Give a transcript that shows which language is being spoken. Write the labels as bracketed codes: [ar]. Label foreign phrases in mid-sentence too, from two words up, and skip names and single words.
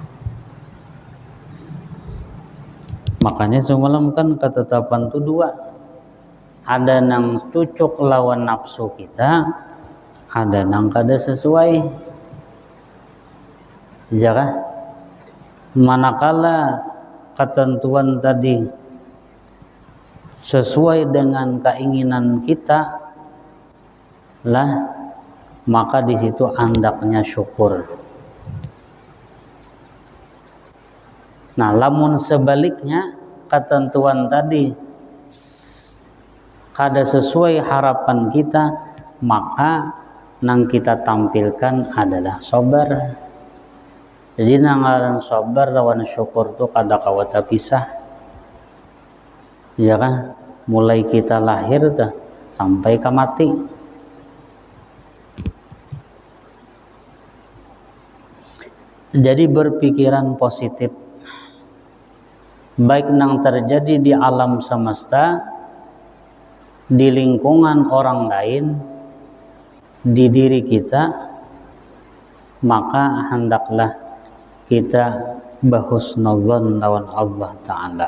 [bjn] Makanya semalam kan ketetapan itu dua, ada yang cocok lawan nafsu kita, ada yang kada sesuai, ya kah? [id] Manakala ketentuan tadi sesuai dengan keinginan kita lah, maka di situ andaknya syukur. [bjn] Nah, lamun sebaliknya ketentuan tadi kada sesuai harapan kita, maka nang kita tampilkan adalah sabar. Jadi nang sabar lawan syukur tu kada kawata pisah, ya kan? [id] Mulai kita lahir dah sampai ke mati. Jadi berpikiran positif, baik nang terjadi di alam semesta, di lingkungan orang lain, di diri kita, maka hendaklah kita bahusnuzon lawan Allah ta'ala.